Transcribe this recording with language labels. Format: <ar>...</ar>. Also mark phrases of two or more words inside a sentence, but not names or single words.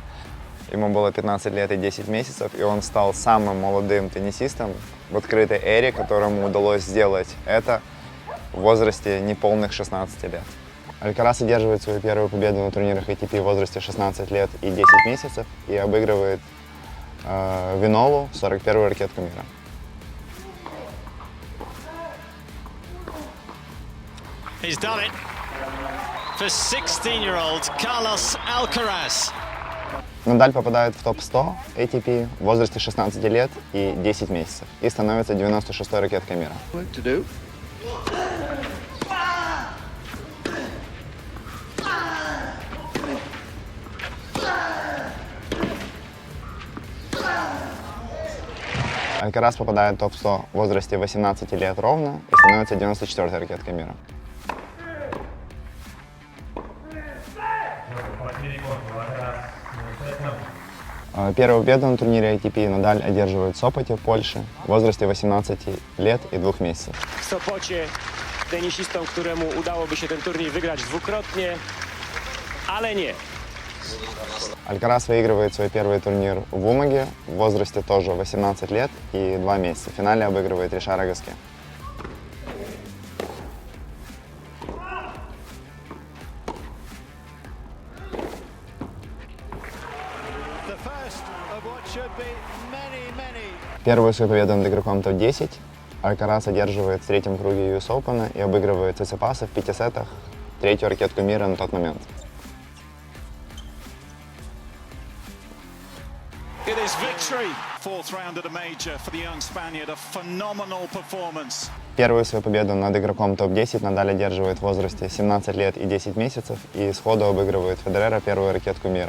<ru>Ему было 15 лет и 10 месяцев, и он стал самым молодым теннисистом в открытой эре, которому удалось сделать это в возрасте неполных 16 лет. Алькарас одерживает свою первую победу на турнирах ATP в возрасте 16 лет и 10 месяцев и обыгрывает Винолу, 41-ю ракетку мира.</ru> <en>He's done it for 16-year-old Carlos Alcaraz.</en> <ru>Надаль попадает в топ-100 ATP в возрасте 16 лет и 10 месяцев и становится 96-й ракеткой мира. Алькарас попадает в топ-100 в возрасте 18 лет ровно и становится 94-й ракеткой мира. Первую победу на турнире ATP Надаль одерживает в Сопоте, в Польше, в возрасте 18 лет и 2 месяцев.</ru> <pl>W Sopocie tenisistą, któremu udałoby się ten turniej wygrać dwukrotnie, ale nie.</pl> <ru>Алькарас выигрывает свой первый турнир в Умаге в возрасте тоже 18 лет и 2 месяца. В финале обыгрывает Ришара Гаске. Первую свою победу над игроком топ-10 Алькарас одерживает в третьем круге US Open и обыгрывает Циципаса в 5 сетах, третью ракетку мира на тот момент.</ru> <en>It is victory. Fourth round at a major for the young Spaniard. A phenomenal performance.</en> <ru>Первую свою победу над игроком топ-10 Надаль одерживает в возрасте 17 лет и 10 месяцев и сходу обыгрывает Федерера, первую ракетку мира.</ru>